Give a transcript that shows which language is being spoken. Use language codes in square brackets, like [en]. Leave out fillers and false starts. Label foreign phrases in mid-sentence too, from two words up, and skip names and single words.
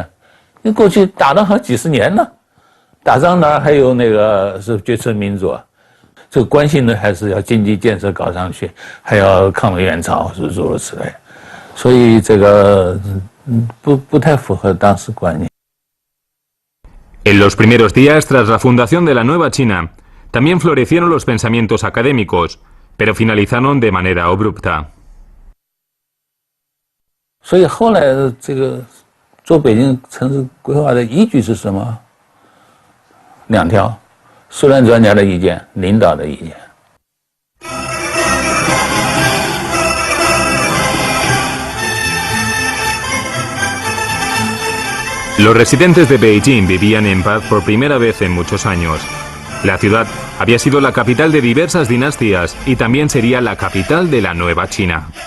[zh] 你过去打了好几十年了，打仗哪还有那个是决策民主啊？这个关心的还是要经济建设搞上去，还要抗美援朝，是诸如此类，所以这个不太符合当时观念。 [es] En los primeros días tras la fundación de la Nueva China, también florecieron los pensamientos académicos, pero finalizaron de manera abrupta. [zh] 所以后来这个做北京城市规划的依据是什么？2条：苏联专家的意见，领导的意见。 [es] Los residentes de Beijing vivían en paz por primera vez en muchos años. La ciudad había sido la capital de diversas dinastías y también sería la capital de la Nueva China.